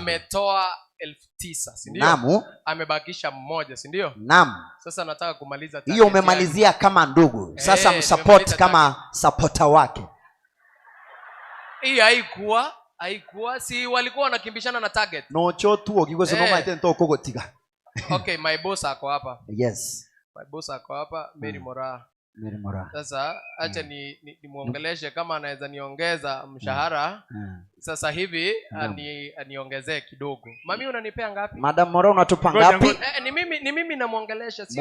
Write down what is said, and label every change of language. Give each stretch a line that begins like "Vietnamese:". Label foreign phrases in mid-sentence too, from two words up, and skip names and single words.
Swahili: Ametoa 9,000, si ndio? Naam. Amebakisha mmoja, si ndio? Naam. Sasa nataka kumaliza hiyo. Umemalizia kama ndugu. Sasa msupport kama supporter wake. Hii haikuwa si walikuwa wanakimbishana na target.
Gusii: No chotu ogigose no maite ntoko gotiga.
Swahili: Okay,
English: my boss
Swahili: ako hapa.
English: Yes. My boss
Swahili: ako hapa, Mary Mora. Mary Mora. Sasa acha nimuongeleshe kama anaweza niongeza mshahara. Sasa hivi aniongezee kidogo. Mami unanipea ngapi? Madam Mora unatupa ngapi? Ni mimi namuongelesha, sio